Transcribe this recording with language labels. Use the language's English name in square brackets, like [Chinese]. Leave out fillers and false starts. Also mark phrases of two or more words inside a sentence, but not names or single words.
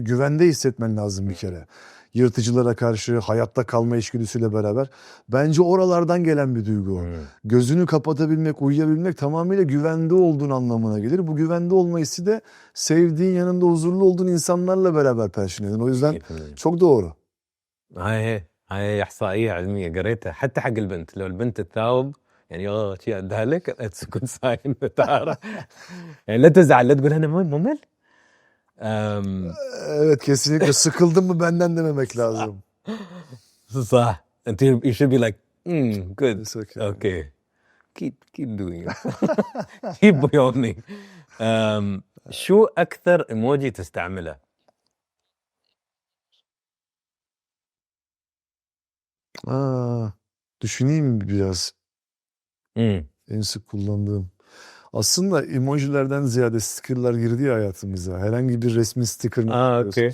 [Turkish] Güvende hissetmen lazım bir kere. Yırtıcılara karşı hayatta kalma içgüdüsüyle beraber. Bence oralardan gelen bir duygu o. Gözünü kapatabilmek, uyuyabilmek tamamıyla güvende olduğun anlamına gelir. Bu güvende olma hissi de sevdiğin, yanında huzurlu olduğun insanlarla beraber perşinlenir. O yüzden çok doğru. [Arabic] هاي إحصائية علمية قريتها حتى حق البنت، لو البنت تثاوب يعني شيء أدها لك تكون ساين تعرف يعني لا تزعل، لا تقول أنا ممل. [Turkish] Evet, kesinlikle sıkıldın mı benden dememek lazım. [Arabic] صح. أنت [English] you should be like good. It's okay. Okay. Keep doing it. keep yawning. [Arabic] شو أكثر إيموجي تستعمله؟ [Turkish] Düşüneyim biraz. En sık kullandığım. Aslında emojilerden ziyade stickerlar girdi ya hayatımıza. Herhangi bir resmi sticker'ını okay.